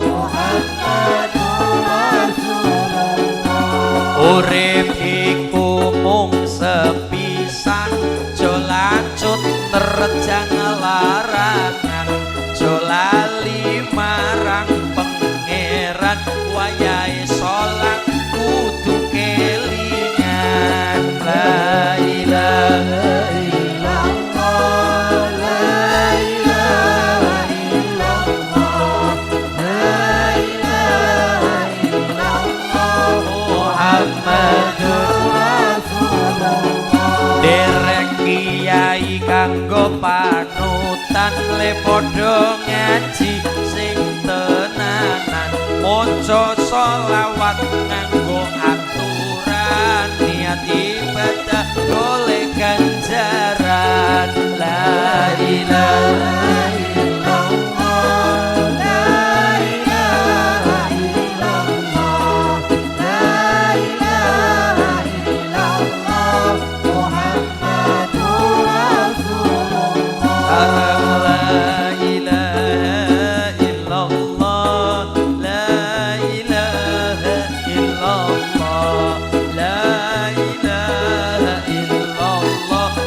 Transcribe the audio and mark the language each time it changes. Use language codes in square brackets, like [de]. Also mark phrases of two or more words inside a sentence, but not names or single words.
[ar] محمد رسول الله [jv] urip iku mung sepisan jolacut nerjang larangan jolali marang pangeran wayahe salat kudu kelingan [ar] لا إله إلا الله لا إله إلا الله لا إله إلا الله محمد رسول الله [jv] derek kiai kanggo panutan le padha ngaji sing tenanan maca selawat nganggo aturan niat ibadah golek ganjaran [ar] لا إله إلا الله لا إله إلا الله لا إله إلا الله محمد رسول الله لا إله إلا الله لا إله إلا الله لا إله إلا الله